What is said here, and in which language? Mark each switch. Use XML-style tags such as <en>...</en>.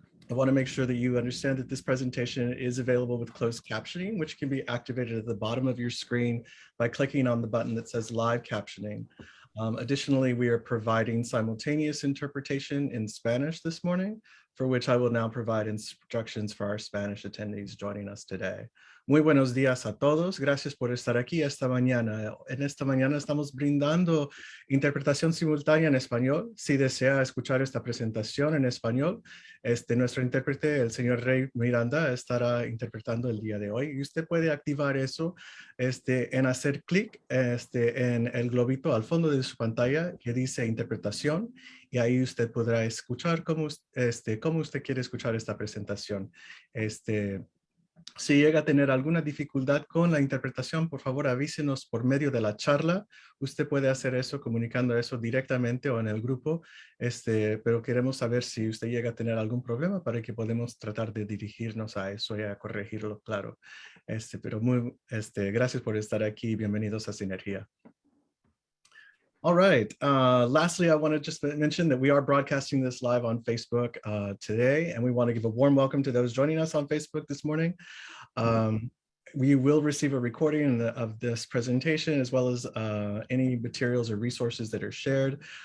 <en>I want to make sure that you understand that this presentation is available with closed captioning, which can be activated at the bottom of your screen by clicking on the button that says live captioning. Additionally, we are providing simultaneous interpretation in Spanish this morning, for which I will now provide instructions for our Spanish attendees joining us today.</en> <es>Muy buenos días a todos. Gracias por estar aquí esta mañana. En esta mañana estamos brindando interpretación simultánea en español. Si desea escuchar esta presentación en español, nuestro intérprete, el señor Rey Miranda, estará interpretando el día de hoy. Y usted puede activar eso en hacer clic en el globito al fondo de su pantalla que dice interpretación. Y ahí usted podrá escuchar cómo usted quiere escuchar esta presentación. Si llega a tener alguna dificultad con la interpretación, por favor avísenos por medio de la charla. Usted puede hacer eso comunicando eso directamente o en el grupo, pero queremos saber si usted llega a tener algún problema para que podamos tratar de dirigirnos a eso y a corregirlo, claro. Pero gracias por estar aquí. Bienvenidos a Sinergia.</es> <en>All right. Lastly, I want to just mention that we are broadcasting this live on Facebook today, and we want to give a warm welcome to those joining us on Facebook this morning. We will receive a recording of this presentation, as well as any materials or resources that are shared.</en>